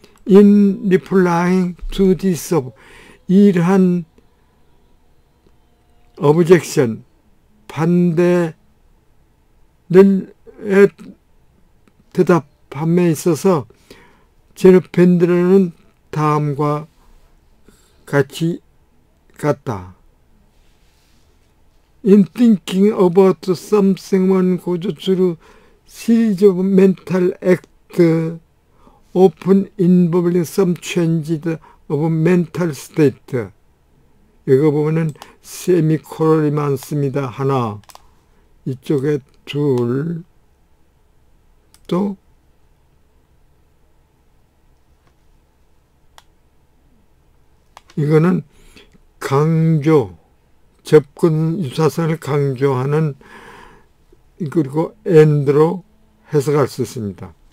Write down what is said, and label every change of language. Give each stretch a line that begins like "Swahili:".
English: In replying to this
Korean: 이러한 objection 반대를 대답함에 있어서 제르펜드러는 다음과 같다.
English: In thinking about something one goes through series of mental acts often involving some change of mental state.
Korean: 이거 보면은 세미콜론이 많습니다. 하나, 이쪽에 둘, 또 이거는 강조, 접근 유사성을 강조하는 그리고 and로 해석할 수 있습니다.